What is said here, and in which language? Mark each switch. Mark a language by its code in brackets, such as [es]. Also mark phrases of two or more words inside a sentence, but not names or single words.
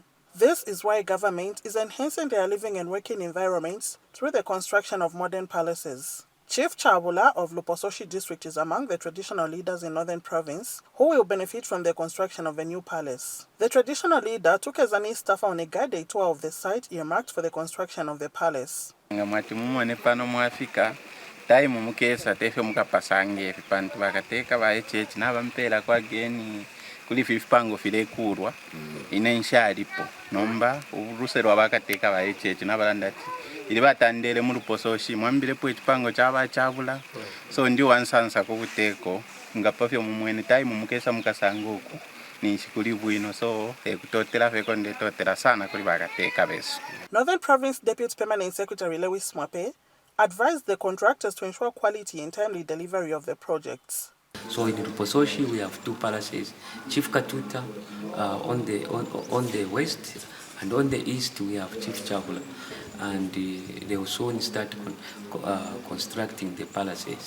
[en] This is why government is enhancing their living and working environments through the construction of modern palaces. Chief Chabula of Lupososhi District is among the traditional leaders in Northern Province who will benefit from the construction of a new palace. The traditional leader took a Zanis staff on a guided tour of the site earmarked for the construction of the palace. [bem] Taimu mukesa tefe mukapasange pantu bakateka ba echechi nabampela kwa geni kuli fifango file kurwa inenshalipo nomba uruserwa bakateka ba echechi nabalanda ili batandele mu Lupososhi mwambile po echipango chaba chabula so ndi wansansa ko buteko ngapafyo mumwene taimu mukesa mukasanguko ni shikuli bwino so ekutotela feko ndetotela sana kuli bakateka beso. [en] Northern Province Deputy Permanent Secretary Lewis Mwape advised the contractors to ensure quality and timely delivery of the projects. So in Lupososhi we have two palaces, Chief Katuta on the west, and on the east we have Chief Chabula, and they will soon start constructing the palaces.